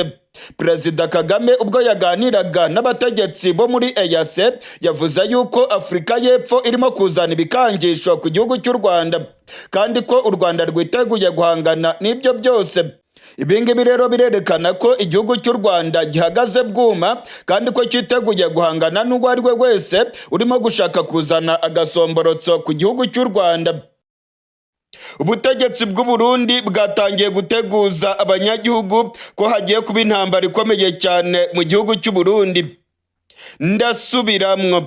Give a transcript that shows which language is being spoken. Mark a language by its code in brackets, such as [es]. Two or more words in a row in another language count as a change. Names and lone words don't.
[rw] Perezida Kagame ubwo yaganiraga n'abategetsi bo muri EAC yavuze yuko Afurika y'Epfo irimo kuzana ibikangisho ku gihugu cy'u Rwanda kandi ko u Rwanda rwiteguye guhangana n'ibyo byose. Ibi ngibi rero birerekana ko igihugu cy'u Rwanda gihagaze bwuma kandi ko cyiteguye guhangana n'uwo ari we wese urimo gushaka kuzana agasomborotso ku gihugu cy'u Rwanda. Ubutegetsi bw'u Burundi bwatangiye guteguza abanyagihugu ko hagiye kuba intambara ikomeye cyane mu gihugu cy'u Burundi. [rn] Ndasubiramwo.